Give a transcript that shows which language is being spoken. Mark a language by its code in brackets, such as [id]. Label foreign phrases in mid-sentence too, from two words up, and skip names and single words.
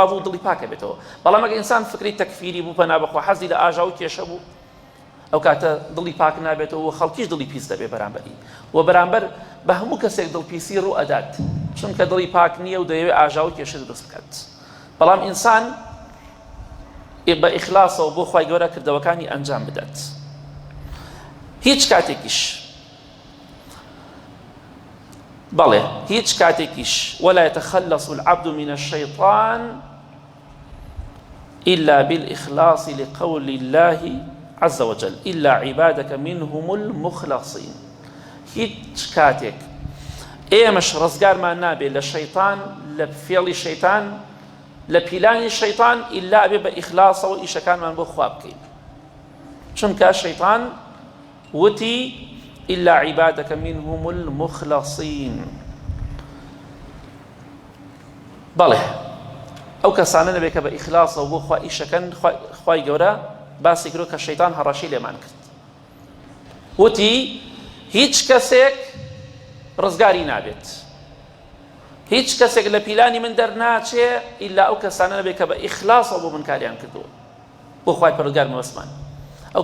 [ckb] بوو دڵی پاکە بێتەوە بەڵام ئەگەر ئینسان فکری تەکفیری بوو پەنا بەخوا حەزی لە ئاژا و کێشە بوو ئەو کاتە دڵی پاک نابێتەوە و خەڵکیش دڵی پیس دەبێ بەرامبەری و بەرامبەر بە هەموو کەسێک دڵپیسی ڕوو ئەدات چونکە دڵی پاک نییە و دەیەوێت ئاژا و کێشە دروست بکات بەڵام ئینسان بە ئیخلاسەوە بۆ خوای گەورە کردەوەکانی ئەنجام بدات هیچ [ar] کاتێکیش ولا يتخلص العبد من الشيطان إلا بالإخلاص لقول الله عز وجل إلا عبادك منهم المخلصين [ckb] هیچ کاتێک ئێمەش ڕزگارمان نابێت لە شەیطان لە فێڵی شەیطان لە پیلانی شەیطان ئیلا ئەبێ بە ئیخلاسەوە ئیشەکانمان بۆ خوا بکەین چونکە شەیطان وتی [ar] إلا عبادك منهم المخلصين [ckb] بەڵێ ئەو کەسانە نەبێت کە بە ئیخلاسەوە بۆ خوا ئیشەکەن خوای گەورە باسی کرد کە شەیطان هەڕەشی لێمان کرد وتی هیچ کەسێک ڕزگاری نابێت هیچ کەسێک لە پیلانی من دەرناچێ ئیلا ئەو کەسانە نەبێت کە بە ئیخلاسەوە بۆ من کاریان کردووە بۆ خوای پەروەردگار مەوەسمان ئەو